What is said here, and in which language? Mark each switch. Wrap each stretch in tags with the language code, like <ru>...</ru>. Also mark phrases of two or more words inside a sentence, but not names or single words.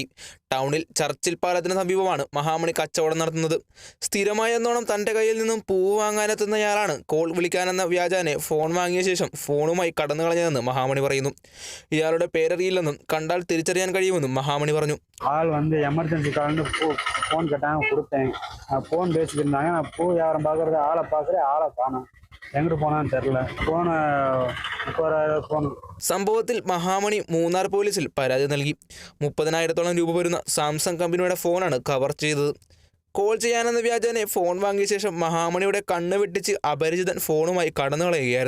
<ml>ടൗണിൽ ചർച്ചിൽ പാലത്തിന് സമീപമാണ് മഹാമണി കച്ചവടം നടത്തുന്നത്. സ്ഥിരമായെന്നോണം തൻ്റെ കയ്യിൽ നിന്നും പൂവ് വാങ്ങാനെത്തുന്നയാളാണ് കോൾ വിളിക്കാനെന്ന വ്യാജേന ഫോൺ വാങ്ങിയ ശേഷം ഫോണുമായി കടന്നു കളഞ്ഞതെന്ന് മഹാമണി പറയുന്നു. ഇയാളുടെ പേരറിയില്ലെന്നും കണ്ടാൽ തിരിച്ചറിയാൻ കഴിയുമെന്നും മഹാമണി പറഞ്ഞു.</ml> <ta>ஆள்</ta> <en>emergency call</en> <ta>ஃபோன் கேட்டாங்க, கொடுத்தேன். ஃபோன் பேசிட்டு இருந்தாங்க. நான் பூ வியாபாரம் பார்க்குறது ஆளை பார்க்குறேன், ஆளை காணோம்.</ta> <ml>എങ്ങോട്ട് പോകണമെന്ന് തെരില്ല. ഫോണ് 30,000 ഫോൺ. സംഭവത്തിൽ മഹാമണി മൂന്നാർ പോലീസിൽ പരാതി നൽകി. 30,000-ഓളം രൂപ വരുന്ന സാംസങ് കമ്പനിയുടെ ഫോണാണ് കവർ ചെയ്തത്. കോൾ ചെയ്യാനെന്ന വ്യാജേന ഫോൺ വാങ്ങിയ ശേഷം മഹാമണിയുടെ കണ്ണ് വെട്ടിച്ച് അപരിചിതൻ ഫോണുമായി കടന്നു കളയുകയായിരുന്നു.</ml>